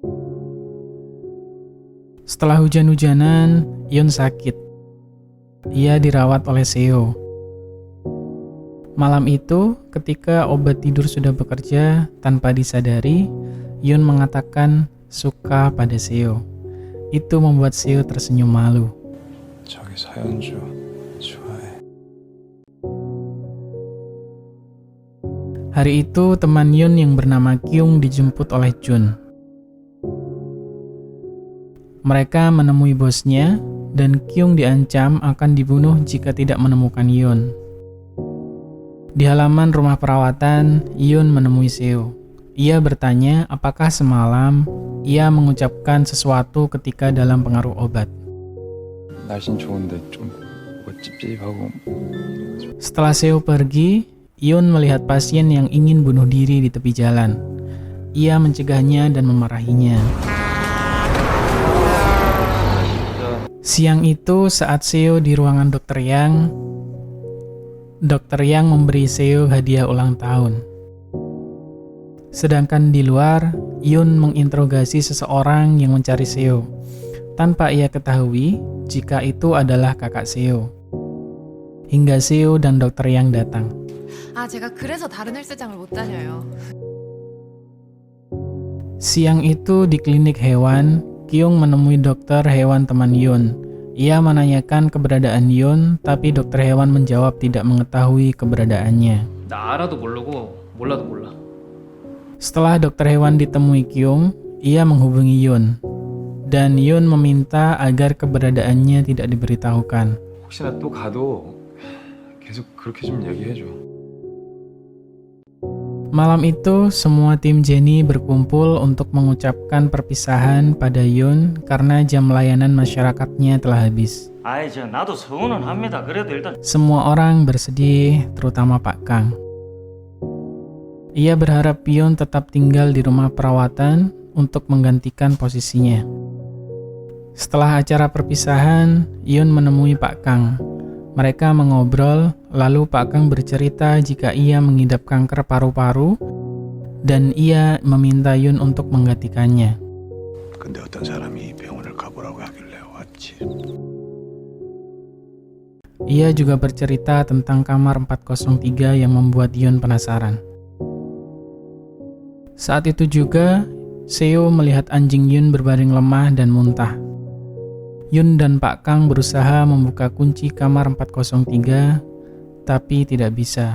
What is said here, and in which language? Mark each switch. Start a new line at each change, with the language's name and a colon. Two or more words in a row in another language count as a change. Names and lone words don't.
Indonesian: Setelah hujan-hujanan, Yun sakit. Ia dirawat oleh Seo. Malam itu, ketika obat tidur sudah bekerja tanpa disadari, Yun mengatakan suka pada Seo. Itu membuat Seo tersenyum malu.
Korean: 저기 사연주 좋아해.
Indonesian: Hari itu, teman Yun yang bernama Kyung dijemput oleh Jun. Mereka menemui bosnya, dan Kyung diancam akan dibunuh jika tidak menemukan Yun. Di halaman rumah perawatan, Yun menemui Seo. Ia bertanya apakah semalam ia mengucapkan sesuatu ketika dalam pengaruh obat.
Korean: 날씬 좋은데 좀 찝찝하고.
Indonesian: Setelah Seo pergi, Yun melihat pasien yang ingin bunuh diri di tepi jalan. Ia mencegahnya dan memarahinya. Siang itu saat Seo di ruangan Dr. Yang, Dr. Yang memberi Seo hadiah ulang tahun. Sedangkan di luar, Yun menginterogasi seseorang yang mencari Seo, tanpa ia ketahui jika itu adalah kakak Seo. Hingga Seo dan Dr. Yang datang.
Korean: 제가 그래서 다른 헬스장을 못 다녀요.
Indonesian: Siang itu di klinik hewan, Kyung menemui dokter hewan teman Yun. Ia menanyakan keberadaan Yun, tapi dokter hewan menjawab tidak mengetahui keberadaannya.
Korean: 나 알아도 모르고 몰라도 몰라.
Indonesian: Setelah dokter hewan ditemui Kyung, ia menghubungi Yun. Dan Yun meminta agar keberadaannya tidak diberitahukan.
Korean: 혹시나 또 가도 계속 그렇게 좀 얘기해줘.
Indonesian: Malam itu, semua tim Jennie berkumpul untuk mengucapkan perpisahan pada Yun karena jam layanan masyarakatnya telah habis.
Korean: 나도 서운은 합니다. 그래도 일단
Indonesian: Semua orang bersedih, terutama Pak Kang. Ia berharap Yun tetap tinggal di rumah perawatan untuk menggantikan posisinya. Setelah acara perpisahan, Yun menemui Pak Kang. Mereka mengobrol, lalu Pak Kang bercerita jika ia mengidap kanker paru-paru dan ia meminta Yun untuk menggantikannya.
Korean: 근데 어떤 사람이 병원을 가보라고 하길래 왔지.
Indonesian: Ia juga bercerita tentang kamar 403 yang membuat Yun penasaran. Saat itu juga, Seo melihat anjing Yun berbaring lemah dan muntah. Yun dan Pak Kang berusaha membuka kunci kamar 403, tapi tidak bisa.